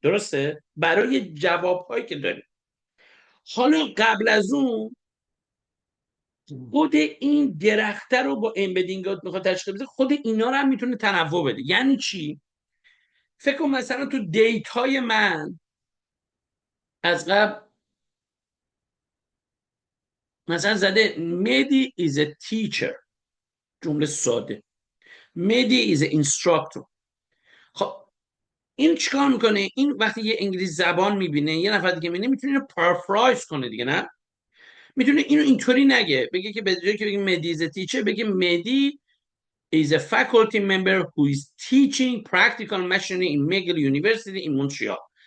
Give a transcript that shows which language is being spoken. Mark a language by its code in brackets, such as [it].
[fa] درسته؟ برای جوابهایی که داریم. حالا قبل از اون خود این درخته رو با امبدینگات میخواد تشکیل بده، خود اینا رو هم میتونه تنوع بده. یعنی چی؟ فکر کن مثلا تو دیتای من از قبل مثلا زده مدی [en] is a teacher، [fa] جمله ساده. [en] Maddy is a instructor. [fa] خب این چیکار میکنه؟ این وقتی یه انگلیسی زبان میبینه یه نفر دیگه میبینه میتونه اینو پارافرایز کنه دیگه، نه؟ میتونه اینو اینطوری نگه، بگه که به جای که بگه مدی [en] is a teacher [fa] بگه مدی [en] is a faculty member who is teaching practical machinery in McGill University in Montreal.